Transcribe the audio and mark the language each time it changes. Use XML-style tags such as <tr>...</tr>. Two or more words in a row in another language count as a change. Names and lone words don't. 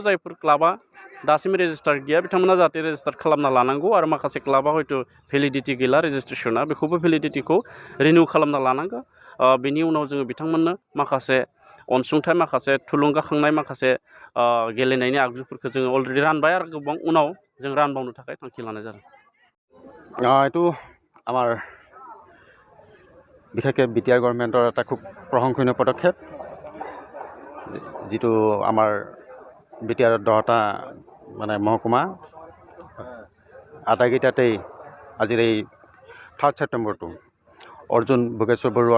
<brx>जायफोर क्लाबा दासिम रेजिस्टार गैया बिथांमोना जाहाथे रेजिस्टार खालामना लानांगौ आरो माखासे क्लाबा हयथ' भेलिडिटि गैला रेजिस्ट्रेसना बेखौबो भेलिडिटिखौ रिनिउ खालामना लानांगौ। बेनि उनाव जोङो बिथांमोननो माखासे अनसुंथाइ माखासे थुलुंगाखांनाय माखासे गेलेनायनि आगजुफोरखौ जोङो अलरेडि रानबाय आरो गोबां उनाव जों रानबावनो थाखाय थांखि लानाय जादों।</brx> <as>এইটো আমাৰ বিশেষকৈ বিটিআৰ গভৰ্ণমেণ্টৰ এটা খুব প্ৰশংসনীয় পদক্ষেপ যিটো আমাৰ বিটিআৰ 10টা মানে মহকুমা আটাইকেইটাতেই আজিৰ এই 3 ছেপ্টেম্বৰটো অৰ্জুন ভোগেশ্বৰ বৰুৱাৰ</as>